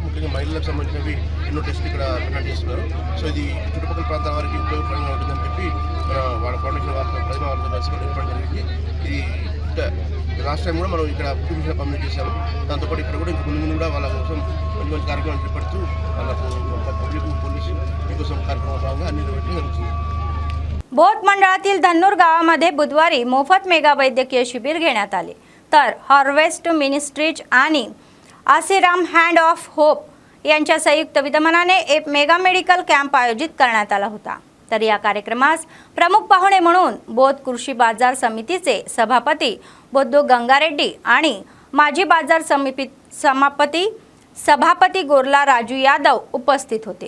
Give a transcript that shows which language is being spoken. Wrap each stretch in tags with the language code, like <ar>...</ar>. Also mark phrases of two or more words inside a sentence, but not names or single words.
<te>ముఖ్యంగా మహిళలకు సంబంధించినవి ఎన్నో టెస్టులు ఇక్కడ కండక్ట్ చేస్తున్నారు। సో ఇది చుట్టుపక్కల ప్రాంతాల వారికి ఉపయోగపరంగా ఉంటుందని చెప్పి మన వాళ్ళ ఫౌండేషన్ వారితో ప్రతిమ వారితో కలిసి ఏర్పాటు జరిగింది। ఇది లాస్ట్ టైం కూడా మనం ఇక్కడ కుటుంబ పంపిణీ చేశాము। దాంతోపాటు ఇక్కడ కూడా ఇంక ముందు కూడా వాళ్ళ కోసం మంచి మంచి కార్యక్రమాలు చేపడుతూ వాళ్ళకు పబ్లిక్ పోలీసు మీకోసం కార్యక్రమం భాగంగా అన్ని జరుగుతుంది।</te> <mr>बोथ मंडळातील धन्नूर गावामध्ये बुधवारी मोफत मेगा वैद्यकीय शिबिर घेण्यात आले। तर हार्वेस्ट मिनिस्ट्रीज आणि आसीराम हँड ऑफ होप यांच्या संयुक्त विद्यमानाने एक मेगा मेडिकल कॅम्प आयोजित करण्यात आला होता। तर या कार्यक्रमास प्रमुख पाहुणे म्हणून बोध कृषी बाजार समितीचे सभापती बोद्धू गंगारेड्डी आणि माजी बाजार सभापती गोरला राजू यादव उपस्थित होते।</mr>